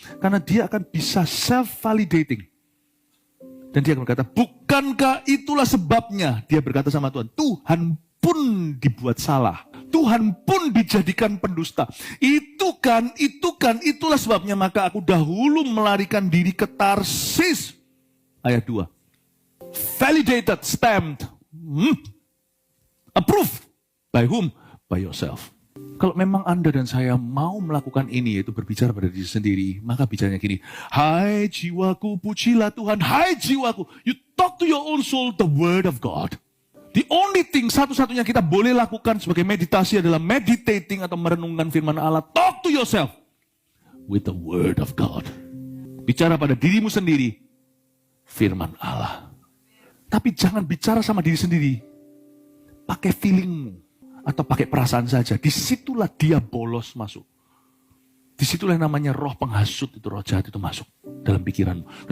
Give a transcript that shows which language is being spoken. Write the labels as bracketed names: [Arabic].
[Indonesian] Karena dia akan bisa self-validating. Dan dia akan berkata, bukankah itulah sebabnya? Dia berkata sama Tuhan, Tuhan pun dibuat salah. Tuhan pun dijadikan pendusta. Itulah sebabnya maka aku dahulu melarikan diri ke Tarsis. Ayat 2. [English] Validated, stamped, approved. By whom? By yourself. [Indonesian] Kalau memang Anda dan saya mau melakukan ini, yaitu berbicara pada diri sendiri, maka bicaranya gini, hai jiwaku, pujilah Tuhan, hai jiwaku. [English] You talk to your own soul the word of God. The only thing, [Indonesian] satu-satunya kita boleh lakukan sebagai meditasi adalah meditating atau merenungkan firman Allah. [English] Talk to yourself with the word of God. [Indonesian] Bicara pada dirimu sendiri, firman Allah. Tapi jangan bicara sama diri sendiri, pakai feelingmu. Atau pakai perasaan saja, disitulah dia bolos masuk. Disitulah yang namanya roh penghasut itu, roh jahat itu masuk dalam pikiranmu.